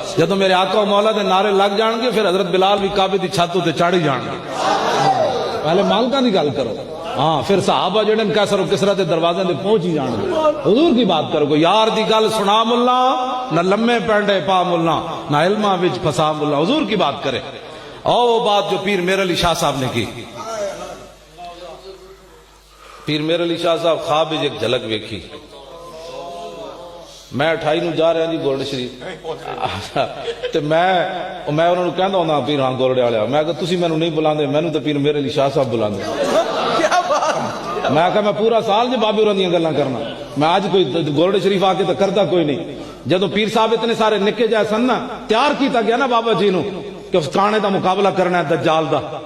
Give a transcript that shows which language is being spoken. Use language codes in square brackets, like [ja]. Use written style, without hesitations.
[pa] جدو میرے آقا و مولا دے نعرے لگ جان گے پھر حضرت بلال بھی کعبے دی چھت تے چڑھ جان گے. پہلے مالکاں دی گل کرو. ہاں پھر صحابہ جڑے کیسر و کسرا دے دروازے تے پہنچ ہی جان گے. حضور دی بات کرو. یار دی گل سنا ملا نہ لمے پینڈے پا ملا نہ علماں وچ پھسا ملا. [ur] حضور کی بات کرے. اور وہ بات جو پیر میر علی شاہ صاحب نے کی. [pa] پیر میر علی شاہ صاحب خواب وچ ایک جھلک ویکھی. میں 28 نو جا رہا جی گولڈ شریف تے میں انہاں نوں کہندا ہوندا پیر ہاں گولڈے والے میں کہ تسی مینوں نہیں بلاندے مینوں تے پیر میر علی شاہ صاحب بلاندے. میں کہا میں پورا سال جی بابے ہوراں دیاں گلاں کرنا میں اج کوئی گولڈ شریف آ کے تے کردا کوئی نہیں. جدوں پیر صاحب اتنے سارے نکے جائے سن نا تیار کیتا گیا نا بابا جی نو کہ اس کانے دا مقابلہ کرنا ہے دجال دا.